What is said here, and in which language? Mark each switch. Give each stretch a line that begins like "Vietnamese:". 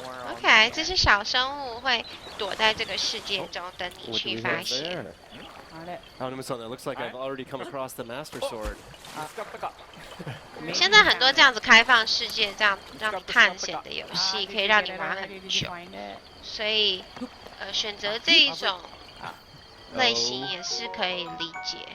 Chinese: OK， 这些小生物会躲在这个世界中，等你去发现。
English: Oh, that looks like I've already come across the master sword.
Chinese: 现在很多这样子开放世界、这样让你探险的游戏，可以让你玩很久。所以，选择这一种类型也是可以理解。